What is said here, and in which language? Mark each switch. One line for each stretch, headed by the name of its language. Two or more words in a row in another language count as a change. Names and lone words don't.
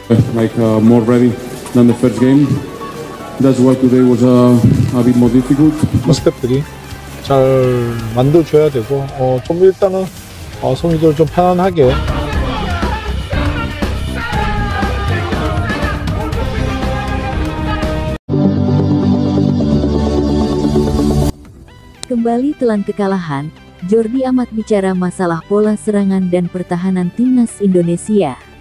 English: like more ready than the first game. That's why today was a bit more difficult.
Korean: 스태프들이 잘 만들어줘야 되고 좀 일단은 선수들 좀 편안하게
Indonesian: Kembali telan kekalahan, Jordi Amat bicara masalah pola serangan dan pertahanan timnas Indonesia.